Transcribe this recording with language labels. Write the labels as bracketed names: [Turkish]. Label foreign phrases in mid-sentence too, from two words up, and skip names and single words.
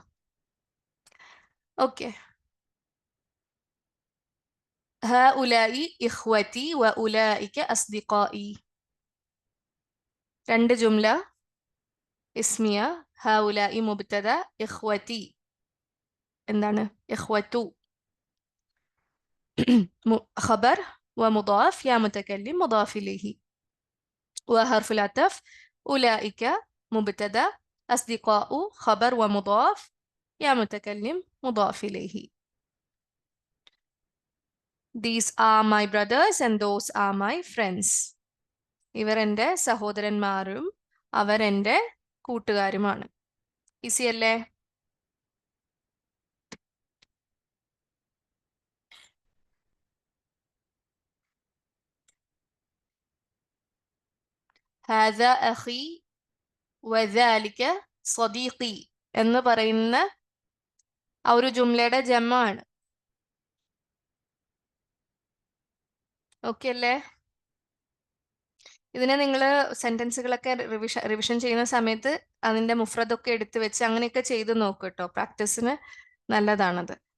[Arabic] ഓക്കെ, هؤلاء إخوتي وأولئك أصدقائي. [Malayalam] രണ്ട് [Arabic] جملة اسمية. [Malayalam] ഹഉലാഇ മുബ്തദ, ഇഖ്വതി എന്താണ്? [Arabic] إخوتُ خبر ومضاف يا متكلم مضاف إليه. وحرف العطف أولئك مبتدأ أصدقاء خبر ومضاف يا متكلم مضاف إليه. [English] These are my brothers and those are my friends. [Malayalam] ഇവർ എൻ്റെ സഹോദരന്മാരും അവർ എൻ്റെ കൂട്ടുകാരുമാണ്. ഈസി അല്ലേ? [Arabic] هذا أخي وذلك صديقي [Malayalam] എന്ന് പറയുന്ന ആ ഒരു ജുംലയുടെ ജമാണ്. ഓക്കെ അല്ലേ? ഇതിനെ നിങ്ങൾ സെന്റൻസുകളൊക്കെ റിവിഷൻ ചെയ്യുന്ന സമയത്ത് അതിന്റെ മുഫ്രദൊക്കെ എടുത്തു വെച്ച് അങ്ങനെയൊക്കെ ചെയ്ത് നോക്കൂ കേട്ടോ, പ്രാക്ടീസിന് നല്ലതാണത്.